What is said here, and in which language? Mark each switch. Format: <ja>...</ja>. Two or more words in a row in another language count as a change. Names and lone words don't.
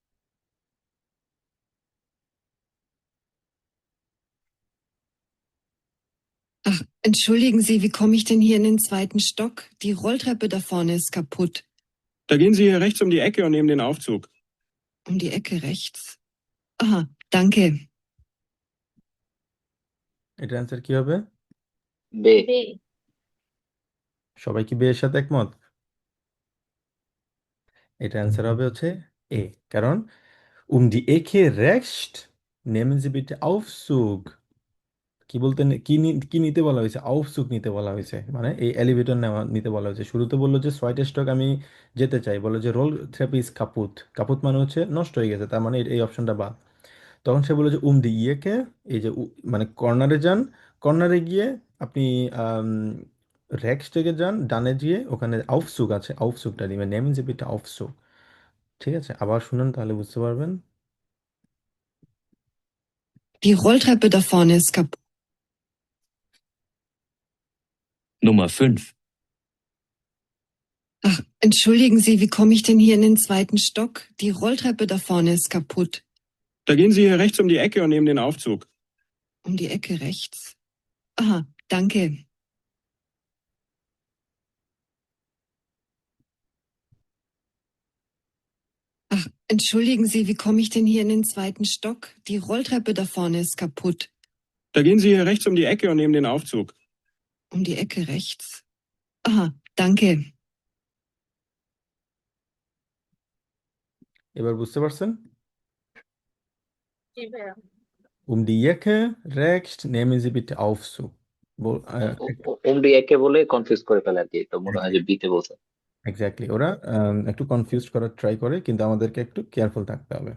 <de>Ach, entschuldigen Sie, wie komme ich denn hier in den zweiten Stock? Die Rolltreppe da vorne ist kaputt. Da gehen Sie hier rechts um die Ecke und nehmen den Aufzug. Um die Ecke rechts. Aha, danke.</de> <bn>এটার অ্যান্সার কি হবে? বে বে। সবাই কি বিয়ের সাথে একমত? এটা অ্যান্সার হবে হচ্ছে এ, কারণ</bn> <de>die Ecke rechts nehmen Sie bitte Aufzug।</de> <bn>কি বলতে কি নিতে বলা হয়েছে? আউফসুক নিতে বলা হয়েছে, মানে এই এলিভেটর নিতে বলা হয়েছে। শুরুতে বললো যে ছয়টা স্টক আমি যেতে চাই, বললো যে</bn> <de>Roll Treppe ist kaputt,</de> <bn>কাপুত মানে হচ্ছে নষ্ট হয়ে গেছে, তার মানে এই অপশনটা বাদ। তখন সে বললো যে</bn> <de>die Ecke,</de> <bn>এই যে মানে কর্নারে যান, কর্নারে গিয়ে আপনি র্যাক্স থেকে যান, ডানে গিয়ে ওখানে আউফসুক আছে, আউফসুকটা নেবেন,</bn> <de>nehmen Sie bitte Aufzug.</de> <bn>ঠিক আছে, আবার শুনুন তাহলে বুঝতে পারবেন।</bn> <de>Die Rolltreppe da vorne ist kaputt. Nummer 5. Ach, entschuldigen Sie, wie komme ich denn hier in den zweiten Stock? Die Rolltreppe da vorne ist kaputt. Da gehen Sie hier rechts um die Ecke und nehmen den Aufzug. Um die Ecke rechts. Aha, danke. Ach, entschuldigen Sie, wie komme ich denn hier in den zweiten Stock? Die Rolltreppe da vorne ist kaputt. Da gehen Sie hier rechts um die Ecke und nehmen den Aufzug. Um die Ecke rechts. Aha, danke.</de> <bn>এবার বুঝতে পারছেন? জি ভাইয়া।</bn> <de>die Ecke rechts nehmen Sie bitte Aufzug। um die Ecke</de> <bn>বলে কনফিউজ করে ফেলে আর কি, তো মনে হয় যে বিতে বলছে। এক্স্যাক্টলি, ওরা একটু কনফিউজ করার ট্রাই করে, কিন্তু আমাদেরকে একটু কেয়ারফুল থাকতে হবে।</bn>